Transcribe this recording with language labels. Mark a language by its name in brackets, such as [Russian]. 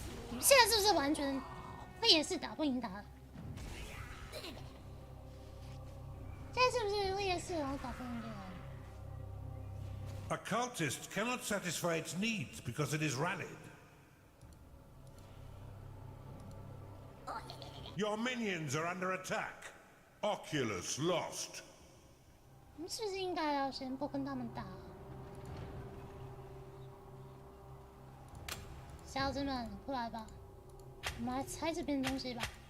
[Chinese] 你们现在是不是完全会也是打不赢他？现在是不是会也是然后打不赢对方？ [English] A cultist cannot satisfy its needs because it is rallied. Your minions are under attack. Oculus lost. [Chinese] 我们是不是应该要先不跟他们打？小子们，过来吧，我们来拆这边东西吧。